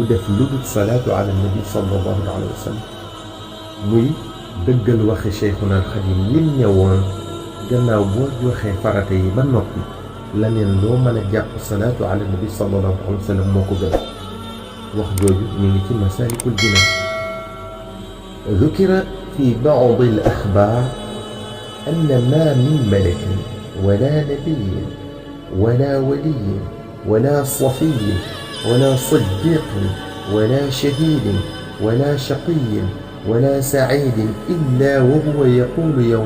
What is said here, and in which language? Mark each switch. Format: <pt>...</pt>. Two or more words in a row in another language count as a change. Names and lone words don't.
<wo>def lu dul</wo> <ar>الصلاة على النبي صلى الله عليه وسلم</ar> <wo>muy dëggal waxi Cheikhuna al Xadim lim ñëwoon gannaaw boo joxee farata yi ba noppi laneen loo mën a jàpp salaatu</wo> <ar>على النبي صلى الله عليه وسلم</ar> <wo>moo ko gën wax jooju ñu ngi ci Masaalikul Jinaan</wo> <ar>ذكر في بعض الأخبار أن ما من ملك ولا نبي ولا ولي ولا صفي ولا صديق ولا شهيد ولا شقي ولا سعيد إلا وهو يقول يوم</ar>